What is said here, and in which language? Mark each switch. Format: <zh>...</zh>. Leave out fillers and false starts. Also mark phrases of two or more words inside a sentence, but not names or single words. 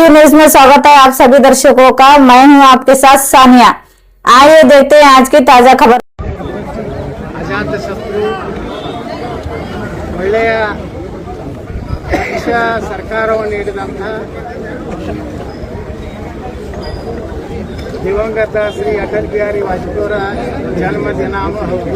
<hi>न्यूज में स्वागत है आप सभी दर्शकों का। मैं हूं आपके साथ सानिया। आइए देखते हैं आज की ताजा खबर।</hi> <kn>ಅಜಾತ ಶತ್ರು ಒಳ್ಳೆಯ ಪಕ್ಷ ಸರ್ಕಾರವನ್ನು ನೀಡಿದಂಥ ದಿವಂಗತ ಶ್ರೀ ಅಟಲ್ ಬಿಹಾರಿ ವಾಜಪೇಯಿಯವರ ಜನ್ಮದಿನವೂ ಹೌದು.</kn>